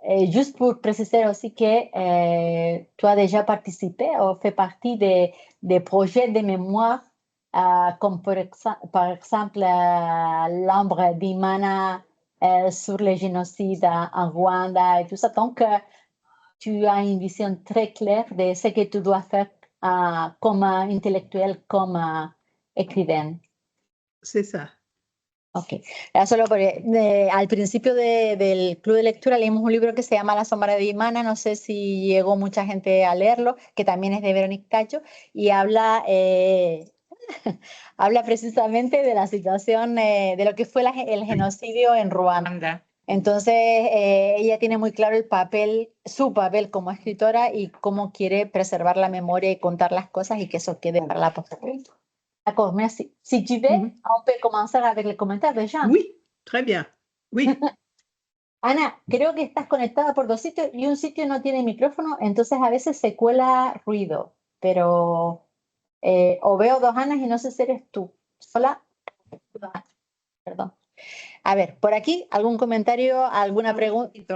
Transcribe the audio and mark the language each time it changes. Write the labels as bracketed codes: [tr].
[fr] Juste pour préciser aussi que tu as déjà participé ou fait partie des projets de mémoire comme par exemple l'ombre d'Imana sur le génocide en Rwanda et tout ça. Donc, tu as une vision très claire de ce que tu dois faire comme intellectuel, comme écrivain. C'est ça. [es] Ok, era solo porque al principio del club de lectura leímos un libro que se llama La sombra de Imana, no sé si llegó mucha gente a leerlo, que también es de Véronique Cacho, y habla, habla precisamente de la situación de lo que fue el genocidio en Ruanda. Entonces, ella tiene muy claro su papel como escritora y cómo quiere preservar la memoria y contar las cosas y que eso quede para la posteridad. [fr] D'accord, merci. Si tu veux, on peut commencer avec les commentaires de Jean. Oui, très bien. Oui. [es] Ana, creo que estás conectada por dos sitios y un sitio no tiene micrófono, entonces a veces se cuela ruido, pero o veo dos Anas y no sé si eres tú. Hola. Perdón. A ver, por aquí, ¿algún comentario, alguna pregunta?